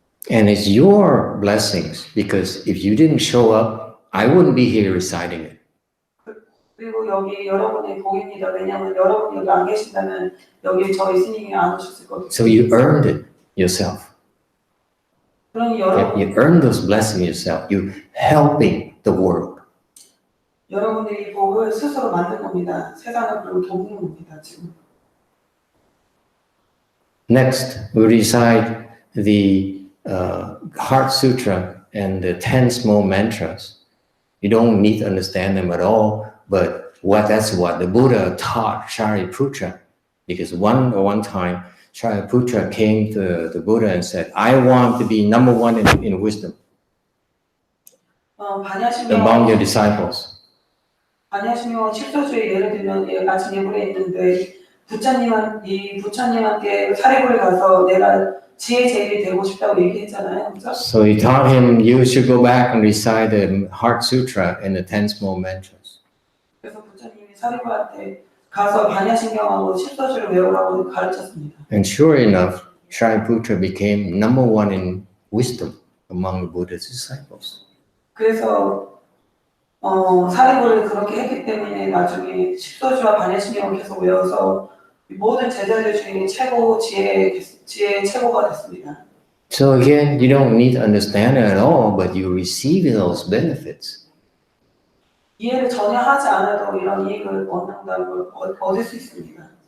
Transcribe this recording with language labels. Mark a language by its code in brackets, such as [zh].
[en] And it's your blessings, because if you didn't show up, I wouldn't be here reciting it. [ko] 그리고 여기 여러분의 복입니다. 왜냐하면 여러분이 여기 안 계신다면 여기 저희 스님이 안 오셨을 거거든요. [en] So you earned it yourself. [ko] 그러니 [en] You earned those blessings yourself. You helping the world. [ko] 여러분들이 복을 스스로 만든 겁니다. 세상을 그리고 돕는 겁니다. 지금. [en] Next, we recite the Heart Sutra and the 10 small mantras. You don't need to understand them at all, but that's what the Buddha taught Shariputra. Because one time, Shariputra came to the Buddha and said, I want to be number one in wisdom among your disciples. [ko] 반야심경 칠소주의 예를 들면 아침 예불에 있는데 부처님한테 사례고를 가서 내가 지혜 제일이 되고 싶다고 얘기했잖아요. 그렇죠? [en] So he taught him, you should go back and recite the Heart Sutra and the 10 small mantras. [ko] 그래서 부처님이 사례고한테 가서 반야심경하고 칠소주를 외우라고 가르쳤습니다. [en] And sure enough, Shariputra became number one in wisdom among the Buddha's disciples. [ko] 그래서 사례고를 그렇게 했기 때문에 나중에 칠소주와 반야심경을 계속 외워서 모든 제자들 중에 지혜의 최고가 됐습니다. [en] So again, you don't need to understand it at all, but you receive those benefits. [ko] 이해를 전혀 하지 않아도 이런 이익을 얻는다는 걸 얻을 수 있습니다.